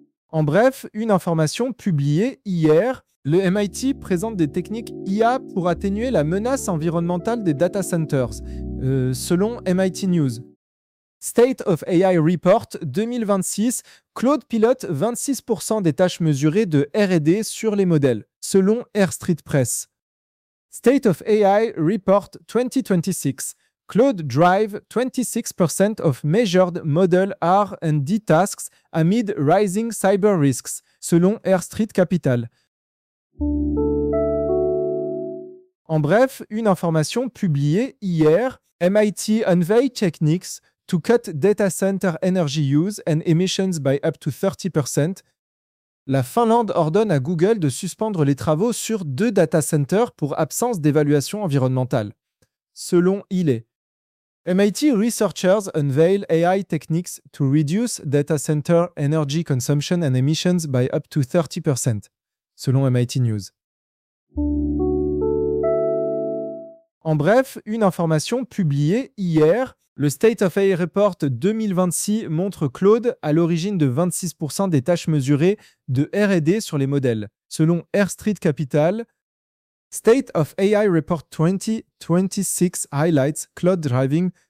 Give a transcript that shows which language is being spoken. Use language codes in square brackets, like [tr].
[fr] En bref, une information publiée hier, le MIT présente des techniques IA pour atténuer la menace environnementale des data centers, selon MIT News. State of AI Report 2026, Cloud pilote 26% des tâches mesurées de R&D sur les modèles, selon Air Street Press. [en] State of AI Report 2026, Cloud drive 26% of measured model R&D tasks amid rising cyber risks, selon Air Street Capital. En bref, une information publiée hier, MIT unveil techniques to cut data center energy use and emissions by up to 30%. [fr] La Finlande ordonne à Google de suspendre les travaux sur deux data centers pour absence d'évaluation environnementale, selon ILE. [en] MIT researchers unveil AI techniques to reduce data center energy consumption and emissions by up to 30%, selon MIT News. [fr] En bref, une information publiée hier, le State of AI Report 2026 montre Cloud à l'origine de 26% des tâches mesurées de R&D sur les modèles, selon Air Street Capital. [en] State of AI Report 2026 highlights Cloud driving